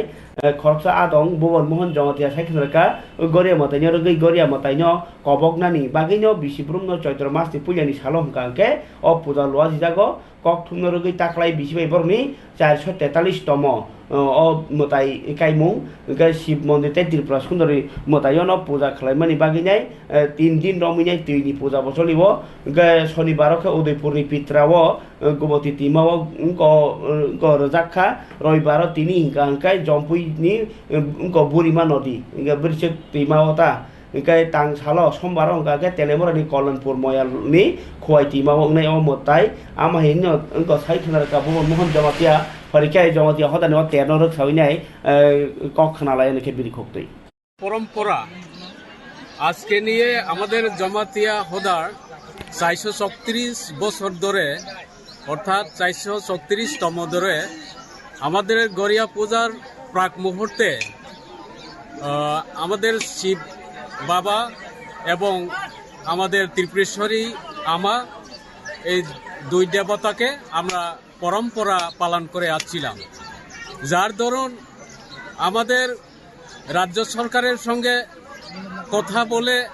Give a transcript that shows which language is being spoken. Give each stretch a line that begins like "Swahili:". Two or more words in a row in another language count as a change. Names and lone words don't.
Kok Borok: khoroksa adong bobon mohon jamatia saikhnarka goria mataino rogei goria mataino koboknani bagino bisibrumno choitra masni puljani salom kangke o puja loaji jago kok thumno rogei taklai bisibai borni 443 tomo o motai kaimung ga শিব মন্দিরতে ত্রিপুরা সুন্দরী মতায়ন পূজা খালাইমানি বাগিনাই 3 দিন রমিনাই তুইনি পূজা বচলিব গা শনিবারকে উদয়পুরনি পিত্রাও গোবতী তিমাও গ রজাখা রবিবার তিনি হিংকাই জম্পুইনি বুরিমা নদী বৃশ্চিক তিমাওতা engkai tang salo sombar engkai telemorani Kolonpur moyalni khoi timawo ngai o motai ama hinno engko sai khnar ka bo mohon jamatia parikai jamatia hodani o terno rok sawi nai kok khana lai ne ke biri khoktei
Bangla: পরম্পরা আজকে নিয়ে আমাদের জমাতিয়া হদার 436 বছর ধরে অর্থাৎ 436তম ধরে আমাদের গড়িয়া পূজার প্রাক মুহূর্তে আমাদের শিব বাবা এবং আমাদের ত্রিপুরেশ্বরী আমা এই দুই দেবতাকে আমরা পরম্পরা পালন করে আসছিলাম, যার দরুন আমাদের রাজ্য সরকারের সঙ্গে কথা বলে